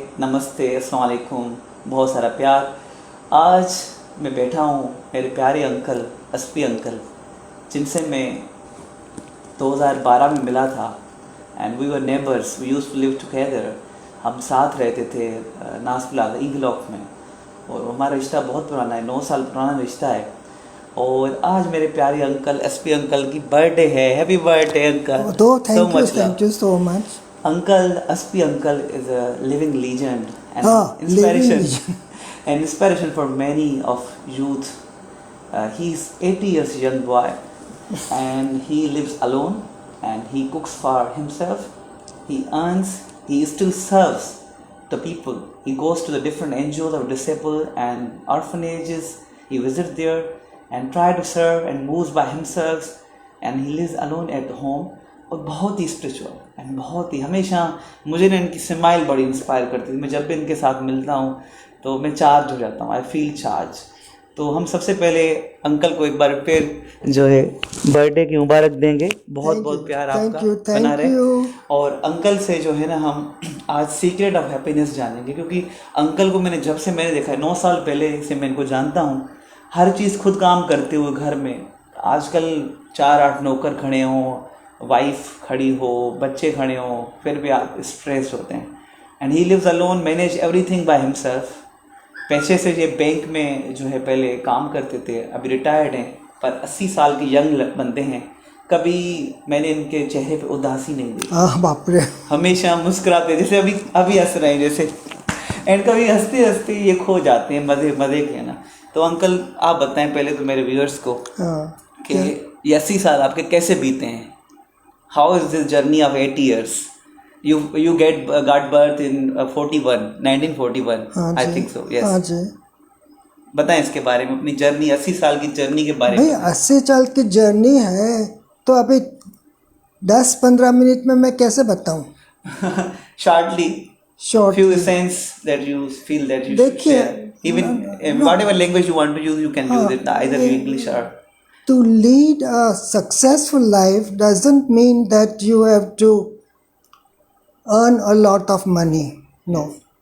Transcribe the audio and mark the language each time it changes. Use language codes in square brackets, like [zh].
[hi] नमस्ते, अस्सलाम वालेकुम, बहुत सारा प्यार। आज मैं बैठा हूँ मेरे प्यारे अंकल एसपी अंकल, जिनसे मैं 2012 में मिला था। [en] And we were neighbours, we used to live together. [hi] हम साथ रहते थे नास प्लाजा ई ब्लॉक में, और हमारा रिश्ता बहुत पुराना है, 9 साल पुराना रिश्ता है। और आज मेरे प्यारे अंकल एसपी अंकल की बर्थडे है। [en] Happy birthday uncle. Thank you so much. Uncle, SP Uncle is a living legend and living inspiration, legend. and inspiration for many of youth. He's 80 years young boy, and he lives alone, and he cooks for himself. He earns. He still serves the people. He goes to the different NGOs of disabled and orphanages. He visits there and try to serve and moves by himself, and he lives alone at home. [hi] और बहुत ही spiritual and बहुत ही, हमेशा मुझे ना इनकी smile बड़ी inspire करती थी। मैं जब भी इनके साथ मिलता हूँ तो मैं चार्ज हो जाता हूँ, [en] I feel charge. [hi] तो हम सबसे पहले अंकल को एक बार फिर जो है बर्थडे की मुबारक देंगे। बहुत बहुत प्यार आपका बना रहे। और अंकल से जो है ना हम आज सीक्रेट ऑफ हैप्पीनेस जानेंगे, क्योंकि अंकल को मैंने देखा है 9 साल पहले से मैं इनको जानता हूँ। हर चीज़ खुद काम करते हुए घर में, आजकल 4-8 नौकर खड़े हों, वाइफ खड़ी हो, बच्चे खड़े हो, फिर भी आप स्ट्रेस होते हैं। [en] And he lives alone, manage everything by himself. [hi] पैसे से ये बैंक में जो है पहले काम करते थे, अभी रिटायर्ड हैं, पर 80 साल के यंग बंदे हैं। कभी मैंने इनके चेहरे पे उदासी नहीं देखी। बाप रे, हमेशा मुस्कुराते, जैसे अभी हंस रहे हैं जैसे। एंड कभी हंसते हंसते ये खो जाते हैं मज़े के ना। तो अंकल आप बताएं पहले तो मेरे व्यूअर्स को कि ये 80 साल आपके कैसे बीते हैं। [en] How is this journey of 80 years? You got birth in 1941. I think so. Yes. [hi] हाँ जी। बताएं इसके बारे में, अपनी जर्नी, 80 साल की जर्नी के बारे में। भाई 80 साल की जर्नी है तो अभी 10-15 मिनट में मैं कैसे बताऊं? [en] Shortly. Few essence that you feel that you should share. Even whatever language you want to use, you can use it. Either English or. To lead a successful life doesn't mean that you have to earn a lot of money. No.